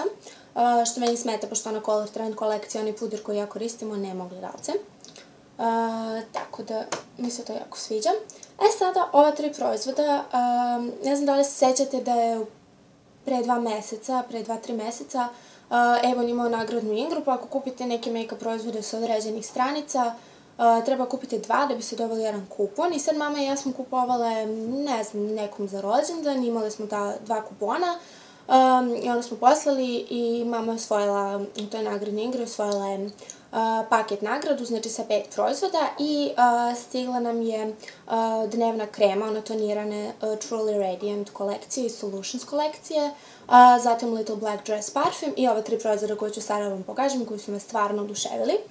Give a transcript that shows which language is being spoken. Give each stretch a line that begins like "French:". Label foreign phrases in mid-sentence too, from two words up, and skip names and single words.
Serbian: Što meni smeta, pošto ona Color Trend kolekcija, onaj puder koji ja koristimo, nema ogledalce. Tako da mi se to jako sviđa. Sada, ova 3 proizvoda, ne znam da li se sećate da je pre 2-3 meseca, Avon imao nagradnu igru, pa ako kupite neke make-up proizvode sa određenih stranica, treba kupiti 2 da bi se dobili jedan kupon. I sad mama i ja smo kupovale, ne znam, nekom za rođendan, imali smo ta 2 kupona i onda smo poslali i mama je osvojila, to je nagradna igra, osvojila je paket nagradu, znači sa 5 proizvoda i stigla nam je dnevna krema, ona tonirane Truly Radiant kolekcije i Solutions kolekcije, zatim Little Black Dress Parfum i ove 3 proizvoda koje ću sada vam pokažem, koji su me stvarno oduševili.